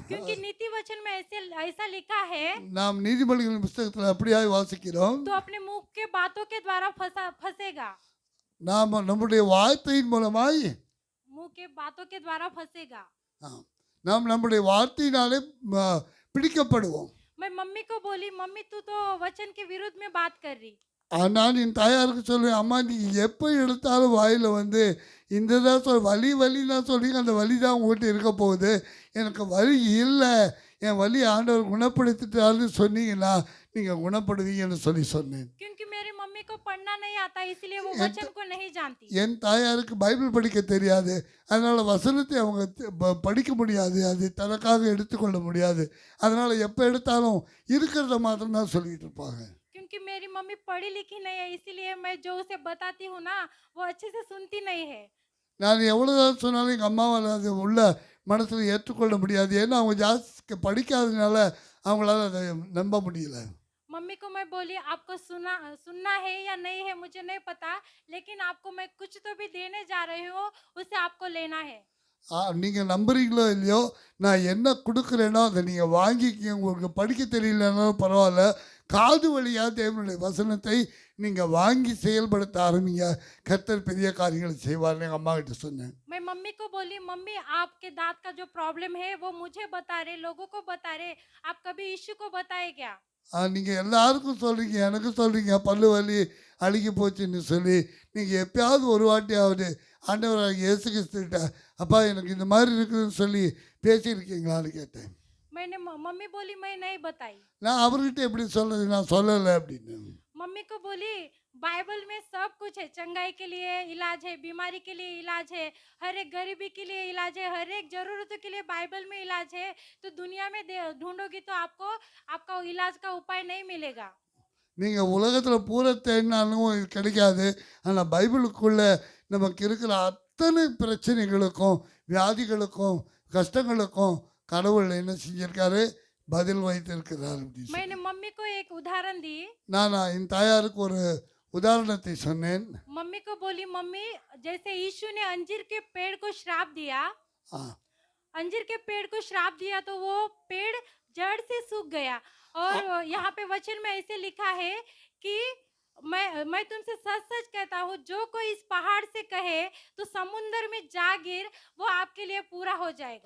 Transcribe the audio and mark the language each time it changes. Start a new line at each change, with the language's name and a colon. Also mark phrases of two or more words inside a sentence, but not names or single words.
Hindi: क्योंकि नीति वचन में ऐसा लिखा है,
Tamil: நாம் நீதிமொழிகளின் புத்தகத்தில் அப்படியாய் வாசிக்கிறோம்.
Hindi: तो अपने मुंह के बातों के द्वारा फंसेगा।
Tamil: நாம் நம்முடைய வார்த்தையின் மூலமாய்
Hindi: मुंह के बातों के द्वारा फंसेगा।
Tamil: நாம் நம்முடைய வார்த்தையினாலே பிடிக்கப்படுவோம்.
Hindi: मैं मम्मी को बोली, मम्मी तू तो वचन के विरुद्ध में बात कर रही।
Tamil: நான் என் தாயாருக்கு சொல்லுவேன், அம்மா நீ எப்போ எடுத்தாலும் வாயில் வந்து இந்த தான் வலினா சொல்லி அந்த வலி தான் உங்கள்கிட்ட இருக்க போகுது. எனக்கு வலி இல்லை, என் வலி ஆண்டவர் குணப்படுத்திட்டாருன்னு சொன்னீங்கன்னா நீங்கள் குணப்படுவீங்கன்னு சொல்லி சொன்னேன்.
Hindi: क्योंकि मेरी मम्मी को पढ़ना नहीं आता, इसलिए वो
Tamil: என்
Hindi: वचन को नहीं जानती।
Tamil: என் தாயாருக்கு பைபிள் படிக்க தெரியாது, அதனால் வசனத்தை அவங்க படிக்க முடியாது, அது தனக்காக எடுத்துக்கொள்ள முடியாது. அதனால் எப்போ எடுத்தாலும் இருக்கிறத மாத்திரம் தான் சொல்லிக்கிட்டு இருப்பாங்க.
Hindi: क्योंकि मेरी मम्मी पढ़ी लिखी नहीं है, इसीलिए मैं जो उसे बताती हूँ ना, वो अच्छे से सुनती नहीं है।
Tamil: நான் எவ்வளோதான் சொன்னாலும் எங்கள் அம்மாவால் அது உள்ள மனசில் ஏற்றுக்கொள்ள முடியாது. ஏன்னா அவங்க ஜாஸ்தி படிக்காததுனால அவங்களால அதை நம்ப முடியல.
Hindi: मम्मी को मैं बोली आपको सुनना है या नहीं है मुझे नहीं पता, लेकिन आपको मैं कुछ तो भी देने जा रही हूँ, उसे आपको लेना है।
Tamil: நீங்கள் நம்புறீங்களோ இல்லையோ, நான் என்ன கொடுக்குறேனோ அதை நீங்கள் வாங்கிக்கிங்க. உங்களுக்கு படிக்க தெரியலனாலும் பரவாயில்ல, காது வழியாக தேவனுடைய வசனத்தை நீங்கள் வாங்கி செயல்படுத்த ஆரம்பிங்க. கர்த்தர் பெரிய காரியங்களை செய்வார்னு எங்கள் அம்மா கிட்ட சொன்னேன்.
Hindi: मैं मम्मी को बोली मम्मी आपके दांत का जो प्रॉब्लम है वो मुझे बता रहे, लोगों को बता रहे, आप कभी यीशु को बताए क्या?
Tamil: நீங்கள் எல்லாருக்கும் சொல்கிறீங்க, எனக்கு சொல்கிறீங்க பல்லு வலி அழுகி போச்சுன்னு சொல்லி. நீங்கள் எப்பயாவது ஒரு வாட்டியாவது ஆண்டவராக இயேசு கிறிஸ்துகிட்ட அப்பா எனக்கு இந்த மாதிரி இருக்குதுன்னு சொல்லி பேசியிருக்கீங்களான்னு கேட்டேன்.
Hindi: मैंने मम्मी बोली मैं नहीं बताई।
Tamil: நான் அவர்கிட்ட எப்படி சொல்கிறது, நான் சொல்லலை அப்படின்னு.
Hindi: मम्मी को बोली बाइबल में सब कुछ है, चंगाई के लिए इलाज है, बीमारी के लिए इलाज है, हर एक गरीबी के लिए इलाज है, हर एक जरूरतों के लिए बाइबल में इलाज है। तो दुनिया में ढूंढोगी तो आपको आपका इलाज का उपाय नहीं मिलेगा।
Tamil: நீங்கள் உலகத்தில் பூரா தேடினாலும் இது கிடைக்காது. ஆனால் பைபிளுக்குள்ளே நமக்கு இருக்கிற அத்தனை பிரச்சனைகளுக்கும் வியாதிகளுக்கும் கஷ்டங்களுக்கும் கடவுள் என்ன செஞ்சிருக்காரு, பதில் வைத்திருக்கிறார் அப்படின்னு
Hindi: मैंने मम्मी को एक उदाहरण दी।
Tamil: நான் என் தாயாருக்கு ஒரு உதாரணத்தை சொன்னேன்.
Hindi: मम्मी को बोली मम्मी जैसे यीशु ने अंजीर के पेड़ को श्राप दिया, ஆ अंजीर के पेड़ को श्राप दिया तो वो पेड़ जड़ से सूख गया। और यहाँ पे वचन में ऐसे लिखा है कि मैं तुमसे सच सच कहता हूँ, जो कोई इस पहाड़ से कहे तो समुंदर में जा गिर, वो आपके लिए पूरा हो जाएगा।